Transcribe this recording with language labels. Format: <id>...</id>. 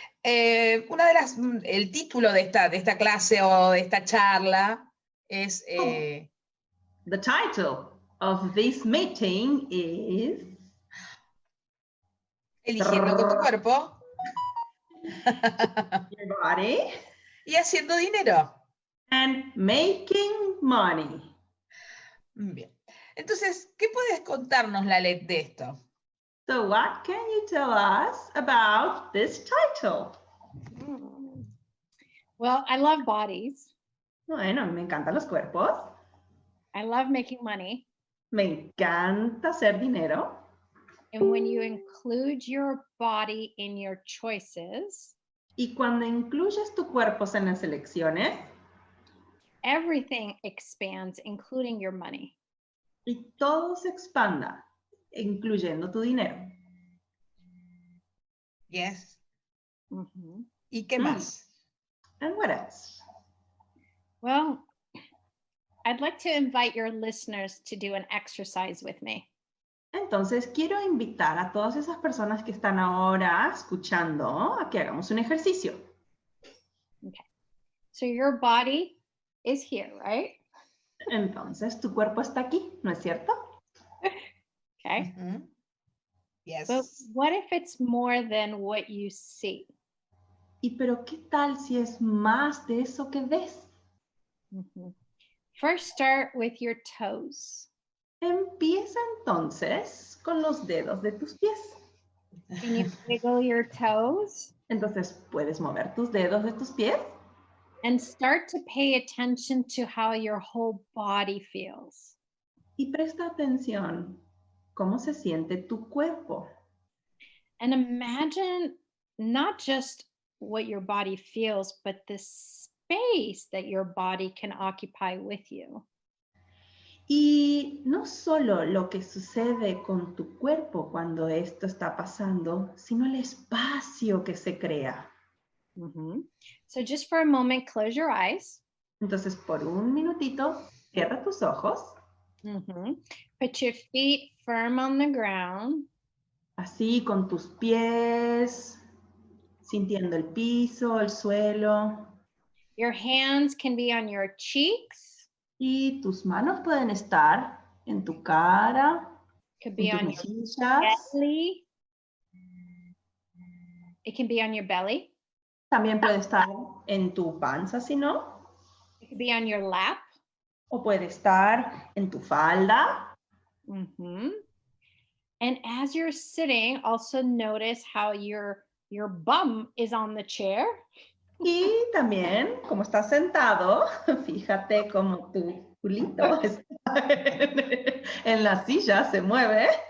<es>El título de esta clase o de esta charla es...</es> <en>The title of this meeting is...</en> <es>Eligiendo con tu cuerpo.</es> <en>Your body.</en> <es>Y haciendo dinero.</es> <en>And making money.</en> <es>Bien. Entonces, ¿qué puedes contarnos, Lalet, de esto?</es> <en>So what can you tell us about this title? Well, I love bodies.</en> <es>Bueno, me encantan los cuerpos.</es> <en>I love making money.</en> <es>Me encanta hacer dinero.</es> <en>And when you include your body in your choices,</en> <es>y cuando incluyes tu cuerpo en las elecciones,</es> <en>everything expands, including your money.</en> <es>Y todo se expanda, incluyendo tu dinero.</es> <en>Yes. Mm-hmm.</en> <es>¿Y qué más?</es> <en>And what else? Well, I'd like to invite your listeners to do an exercise with me.</en> <es>Entonces, quiero invitar a todas esas personas que están ahora escuchando a que hagamos un ejercicio.</es> <en>Okay. So your body is here, right?</en> <es>Entonces, tu cuerpo está aquí, ¿no es cierto?</es> <en>Okay. Mm-hmm. Yes. But what if it's more than what you see?</en> <es>Y pero, ¿qué tal si es más de eso que ves? Mm-hmm.</es> <en>First, start with your toes.</en> <es>Empieza entonces con los dedos de tus pies.</es> <en>Can you wiggle your toes?</en> <es>Entonces, ¿puedes mover tus dedos de tus pies?</es> <en>And start to pay attention to how your whole body feels.</en> <es>Y presta atención cómo se siente tu cuerpo.</es> <en>And imagine not just what your body feels, but the space that your body can occupy with you.</en> <es>Y no solo lo que sucede con tu cuerpo cuando esto está pasando, sino el espacio que se crea.</es> <en>So just for a moment, close your eyes.</en> <es>Entonces, por un minutito, cierra tus ojos.</es> <en>Put your feet firm on the ground.</en> <es>Así, con tus pies, sintiendo el piso, el suelo.</es> <en>Your hands can be on your cheeks.</en> <es>Y tus manos pueden estar en tu cara,</es> <en>Could be</en> <es>en tus</es> <en>on your</en> <es>mejillas.</es> <en>belly. It can be on your belly.</en> <es>También puede estar en tu panza, si no.</es> <en>It could be on your lap.</en> <es>O puede estar en tu falda.</es> <en>And as you're sitting, also notice how your bum is on the chair.</en> <es>Y también, como estás sentado, fíjate cómo tu culito está en la silla, se mueve.</es>